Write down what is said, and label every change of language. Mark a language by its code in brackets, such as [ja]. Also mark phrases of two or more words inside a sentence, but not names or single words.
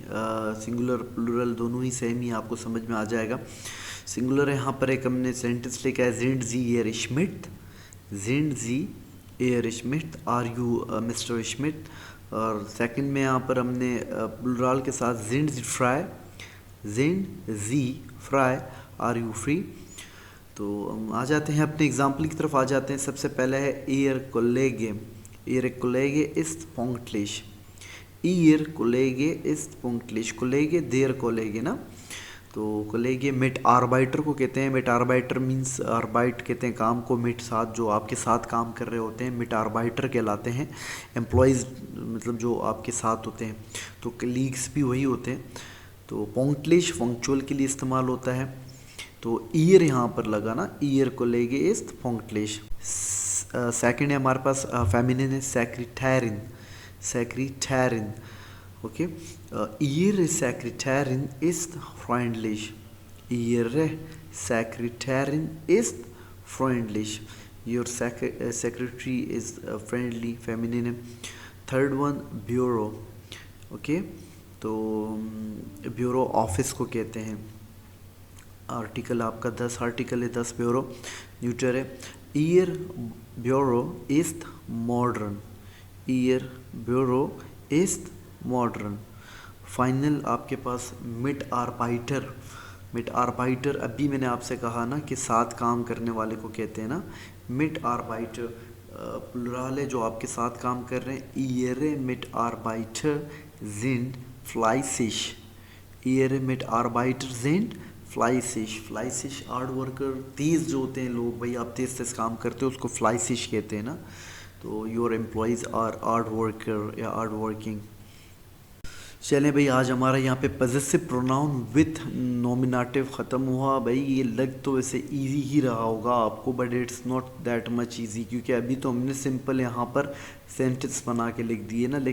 [en] singular plural [hi] दोनों ही सेम ही आपको समझ में आ जाएगा। सिंगुलर यहाँ पर एक हमने सेंटेंस लिखा है, [de] sind Sie Herr Schmidt, sind Sie Herr Schmidt, [en] Are you Mister Smith. [hi] और सेकंड में यहाँ पर हमने प्लूरल के साथ [de] sind Sie frei, sind Sie frei, [en] Are you free. [hi] तो हम आ जाते हैं अपने एग्जाम्पल की तरफ आ जाते हैं। [de] सबसे पहले है Ihr Kollege, Ihr Kollege ist pünktlich, Ihr Kollege ist pünktlich, Kollege der Kollege ना। [hi] तो कोलेगे मिट आर्बाइटर को कहते हैं। मिट आर्बाइटर मीन्स आर्बाइट कहते हैं काम को, मिट साथ जो आपके साथ काम कर रहे होते हैं मिट आर्बाइटर कहलाते हैं। एम्प्लॉयज़ मतलब जो आपके साथ होते हैं, तो कलीग्स भी वही होते हैं। तो पंक्चुअल पंक्चुअल के लिए इस्तेमाल होता है। तो ईयर यहाँ पर लगा ना, [de] Ihr Kollege ist pünktlich. [hi] सेकंड है हमारे पास फेमिनिन है, सेक्रेटैरिन, सेक्रेटैरिन। ओके, [de] ihre Sekretärin ist freundlich, ihre Sekretärin ist freundlich, [en] your secretary is friendly, feminine। [hi] थर्ड वन ब्यूरो। ओके, तो ब्यूरो ऑफिस को कहते हैं। आर्टिकल आपका 10 आर्टिकल है, 10 ब्यूरो। न्यूटर है, [de] ihr Büro ist modern, ihr Büro ist मॉडर्न। [hi] फाइनल आपके पास मिट आर्बाइटर, मिट आर्बाइटर अभी मैंने आपसे कहा ना कि साथ काम करने वाले को कहते हैं ना। मिट आर्बाइटर प्लुरल है जो आपके साथ काम कर रहे हैं। ihre Mitarbeiter sind fleißig, ihre Mitarbeiter sind fleißig, fleißig [en] hard worker, [hi] तेज़ जो होते हैं लोग, भाई आप तेज़ तेज़ काम करते हो उसको fleißig कहते हैं ना। [en] So your employees are hard worker or hard working. [hi] चलें भाई, आज हमारा यहाँ पे [en] possessive pronoun with nominative [hi] ख़त्म हुआ। भाई ये लग तो वैसे इजी ही रहा होगा आपको, [en] but it's not that much easy, [hi] क्योंकि अभी तो हमने सिंपल यहाँ पर सेंटेंस बना के लिख दिए ना।